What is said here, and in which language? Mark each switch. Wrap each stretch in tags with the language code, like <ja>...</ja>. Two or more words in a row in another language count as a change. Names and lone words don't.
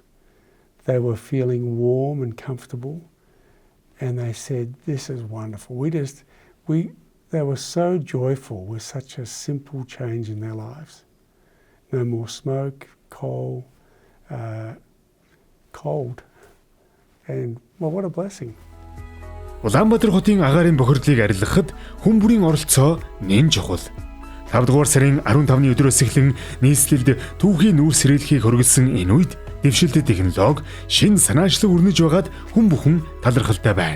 <en>They were feeling warm and comfortable, and they said, "This is wonderful." They were so joyful with such a simple change in their lives. No more smoke, coal, cold, and well, what a blessing.</en> <mn>Улаанбаатар хотын агаарын бохирдлыг арилгахад хүн бүрийн оролцоо нэн чухал. 5 дугаар сарын 15-ны өдрөөс эхлэн нийслэлд түүхийн нүүрс сэргийлэхийг хөргөлсөн энэ үед дэвшилт технологи шин санаачлаг өрнөж байгаад хүн бүхэн талархалтай байна.</mn>